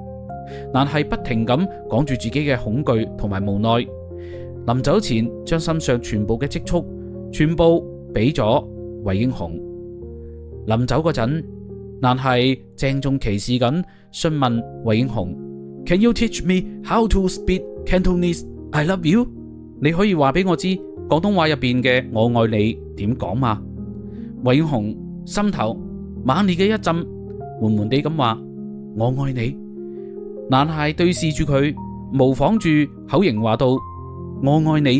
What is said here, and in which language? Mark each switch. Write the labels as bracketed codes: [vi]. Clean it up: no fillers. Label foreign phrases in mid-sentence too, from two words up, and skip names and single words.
[yue] 男孩不停咁講住自己嘅恐懼同埋無奈，臨走前將身上全部嘅積蓄全部俾咗韋英雄。臨走嗰陣，男孩鄭重其事咁詢問韋英雄 ： [en] Can you teach me how to speak Cantonese? I love you。 [yue] 你可以話俾我知廣東話入邊嘅我愛你點講嘛？韋英雄心頭猛烈嘅一震，緩緩地咁話：我愛你。男孩對視住佢，模仿住口型話道：我愛你。